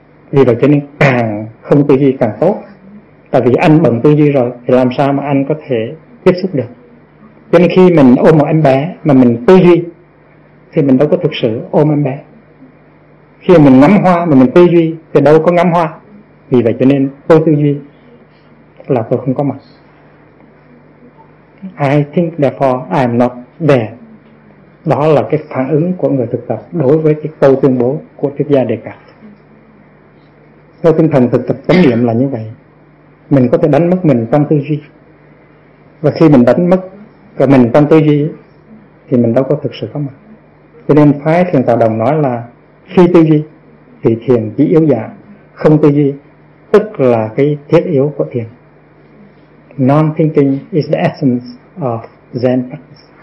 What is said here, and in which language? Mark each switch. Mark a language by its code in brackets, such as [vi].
[vi] Vì vậy cho nên càng không tư duy càng tốt. Tại vì anh bận tư duy rồi thì làm sao mà anh có thể tiếp xúc được. Cho nên khi mình ôm một em bé mà mình tư duy thì mình đâu có thực sự ôm em bé. Khi mình ngắm hoa mà mình tư duy thì đâu có ngắm hoa. Vì vậy cho nên tôi tư duy là tôi không có mặt. [en] I think therefore I am not there. [vi] Đó là cái phản ứng của người thực tập đối với cái câu tuyên bố của triết gia Đề Cạt. Theo tinh thần thực tập chánh niệm là như vậy. Mình có thể đánh mất mình trong tư duy. Và khi mình đánh mất cả mình trong tư duy thì mình đâu có thực sự có mặt. Cho nên phái thiền tạo đồng nói là khi tư duy thì thiền chỉ yếu dạng, không tư duy tức là cái thiết yếu của thiền. [en] Non-thinking is the essence of Zen practice.